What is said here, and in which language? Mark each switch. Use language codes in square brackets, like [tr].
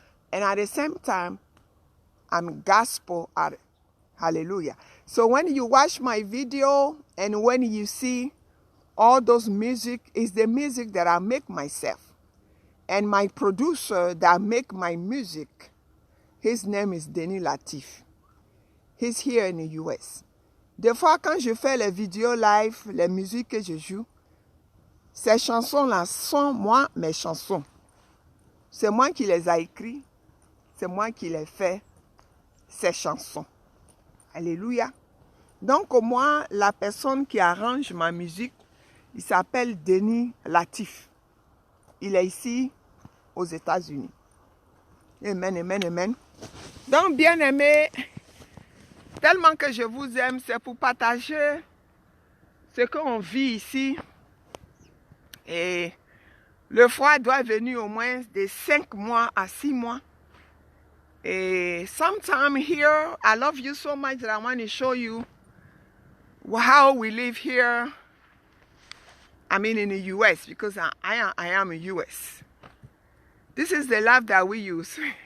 [en] And at the same time, I'm gospel artist. Hallelujah. So when you watch my video and when you see all those music, is the music that I make myself. And my producer that make my music, his name is Denis Latif. He's here in the US. [fr] Des fois, quand je fais les vidéos live, les musiques que je joue, ces chansons-là sont moi, mes chansons. C'est moi qui les ai écrites, c'est moi qui les fais, ces chansons. Alléluia. Donc, moi, la personne qui arrange ma musique, il s'appelle Denis Latif. Il est ici aux États-Unis. Amen, amen, amen. Donc, bien aimé, tellement que je vous aime, c'est pour partager ce qu'on vit ici. Et le froid doit venir au moins de 5 mois à 6 mois. [en] And sometime here, I love you so much that I want to show you how we live here. I mean in the US, because I am in US. This is the life that we use.